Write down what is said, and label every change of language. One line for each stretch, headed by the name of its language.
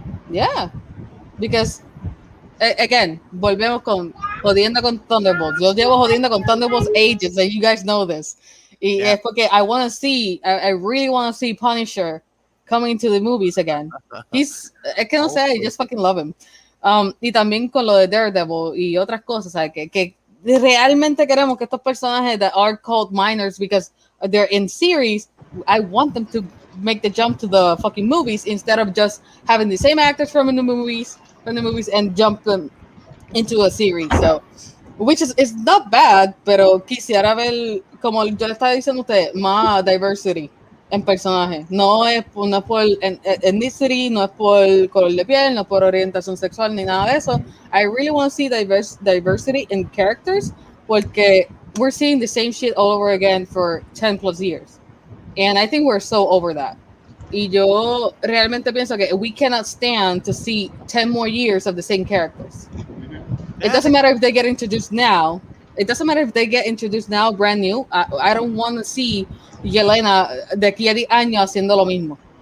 English: Yeah, because. Again,
Spanish: volvemos jodiendo con Thunderbolts. Yo llevo jodiendo con
English: Thunderbolts ages, and you guys know this.
Spanish: Y es porque
English: I really want to see Punisher coming to the movies again.
Spanish: Es que no sé,
English: I just fucking love him.
Spanish: Y también con lo de Daredevil y otras cosas, ¿sabes? Que realmente queremos que estos personajes
English: that are called minors because they're in series, I want them to make the jump to the fucking movies instead of just having the same actors from the movies and jump them into a series. So, which is not bad,
Spanish: pero quisiera ver, como yo le estaba diciendo a usted, más diversity en personajes. No es por ethnicity, no es por color de piel, no es por orientación sexual, ni nada de eso.
English: I really want to see diversity in characters,
Spanish: porque
English: we're seeing the same shit all over again for 10 plus years. And I think we're so over that.
Spanish: Y yo realmente pienso que
English: we cannot stand to see 10 more years of the same characters. It doesn't matter if they get introduced now. It doesn't matter if they get introduced now, brand new. I don't want to see
Spanish: Yelena de aquí a 10 años haciendo lo mismo.